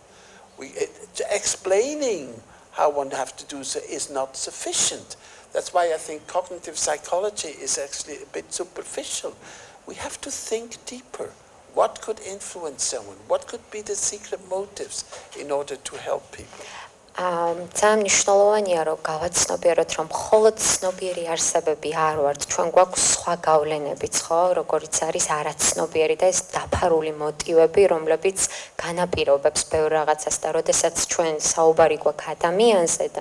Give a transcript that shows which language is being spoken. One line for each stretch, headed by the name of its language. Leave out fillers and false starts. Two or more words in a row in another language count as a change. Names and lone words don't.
English: Explaining how one has to do so is not sufficient. That's why I think cognitive psychology is actually a bit superficial. We have to think deeper. What could influence someone? What could be the secret motives in order to help people?
Georgian: ძალიან მნიშვნელოვანია რომ გავაცნობიეროთ რომ მხოლოდ ცნობიერი არსებები არ ვართ ჩვენ გვაქვს სხვა გავლენებიც ხო როგორიც არის არაცნობიერი და ეს დაფარული მოტივები რომლებიც განაპირობებს ბევრ რაღაცას და როდესაც ჩვენ საუბარი გვაქვს ადამიანზე და